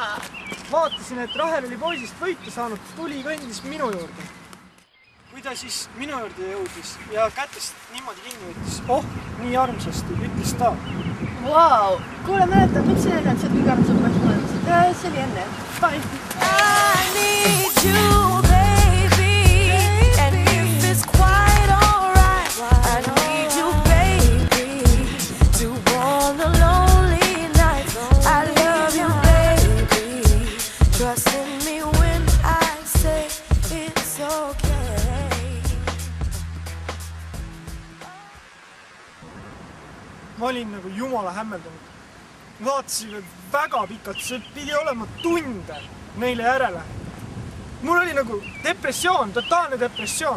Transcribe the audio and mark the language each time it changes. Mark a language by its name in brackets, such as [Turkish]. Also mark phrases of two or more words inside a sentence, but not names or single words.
[Estonian] Vaatasin, et Rahel oli poisist võitu saanud, tuli kõndis minu juurde. Kui ta siis minu juurde jõudis ja kätest niimoodi kinni võttis, nii armsasti, ütles ta. Vau! Kuule, mäletad, miks sa näidanud, sa oled kõige armsam poiss mõnuses? See oli enne. [English] Bye! I need you, baby, and if it's quite alright, I need you, baby, to warm the lonely nights. I love you, baby, trust in me when I say it's okay. [Estonian] Ma olin nagu jumala hämmeldunud. Vaatasin väga pikalt, see pidi olema tunde neile järele. Mul oli nagu depressioon, totaalne depressioon.